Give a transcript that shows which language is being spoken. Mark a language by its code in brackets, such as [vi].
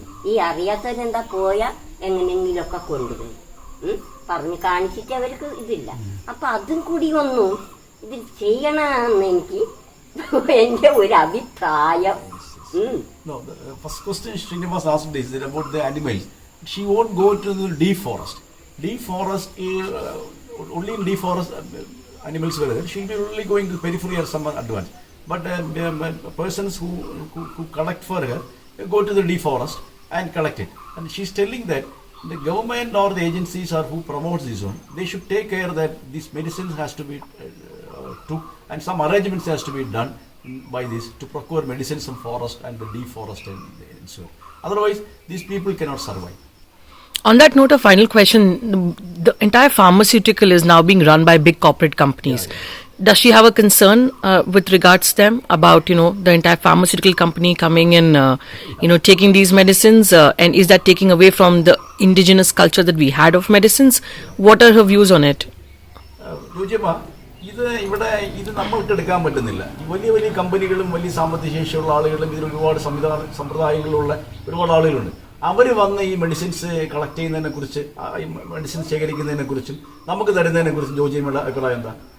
[ml] ഈ അറിയാത്തവരെന്താ പോയാൽ എങ്ങനെയെങ്കിലുമൊക്കെ കൊണ്ടുവരും. പറഞ്ഞ് കാണിച്ചിട്ട് അവർക്ക് ഇതില്ല. അപ്പം അതും കൂടി ഒന്നും ഇതിൽ ചെയ്യണമെന്ന് എനിക്ക് എൻ്റെ ഒരു അഭിപ്രായം. [en] No, the first question Srinivas asked is about the animals. She won't go to the deep forest. Deep forest, only in deep forest animals were there. She'll be only going to periphery or some advance. But persons who collect for her go to the deep forest and collect it. And she's telling that the government or the agencies or who promotes this one, they should take care that these medicines has to be took and some arrangements has to be done by this to procure medicines from forest and the deep forest and so. Otherwise, these people cannot survive. On that note, a final question. The entire pharmaceutical is now being run by big corporate companies. Does she have a concern with regards to them about, the entire pharmaceutical company coming and, taking these medicines? And is that taking away from the indigenous culture that we had of medicines? What are her views on it? [ml] Rujima, ഇത് നമ്മൾക്ക് എടുക്കാൻ പറ്റുന്നില്ല. വലിയ വലിയ കമ്പനികളും വലിയ സാമ്പത്തിക ശേഷിയുള്ള ആളുകളും ഇതിൽ ഒരുപാട് സമ്പ്രദായങ്ങളുള്ള ഒരുപാട് ആളുകളുണ്ട്. അവർ വന്ന് ഈ മെഡിസിൻസ് കളക്ട് ചെയ്യുന്നതിനെ കുറിച്ച്, ഈ മെഡിസിൻസ് ശേഖരിക്കുന്നതിനെ കുറിച്ചും നമുക്ക് തരുന്നതിനെ കുറിച്ചും ജോജിയുടെ അഭിപ്രായം എന്താ?